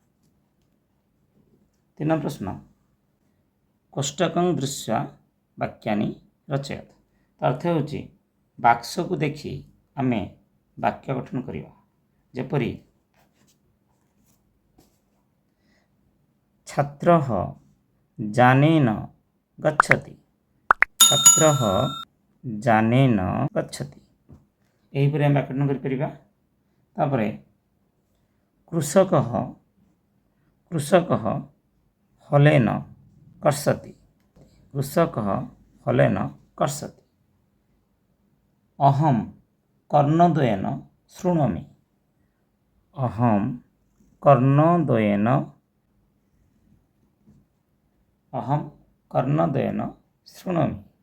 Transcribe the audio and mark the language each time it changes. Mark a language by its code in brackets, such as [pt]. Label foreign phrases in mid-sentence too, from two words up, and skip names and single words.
[or] 3 ପ୍ରଶ୍ନ [sa] कोष्टकं दृश्य वाक्यानि रचयत [or] ଅର୍ଥ ହଉଛି ବାକ୍ସ କୁ ଦେଖି ଆମେ ବାକ୍ୟ ଗଠନ କରିବା ଯେପରି [sa] छात्रः जानेन गच्छति छात्रः जानेन गच्छति [or] ଏହିପରି ଆମେ ବ୍ୟାକରଣ କରି ପାରିବା। [sa] तापरे कृषकः कृषकः हलेन कर्षति कृषकः हलेन कर्षति। अहम कर्णद्वयेन शृणोमि अहम कर्णद्वयेन शृणोमि।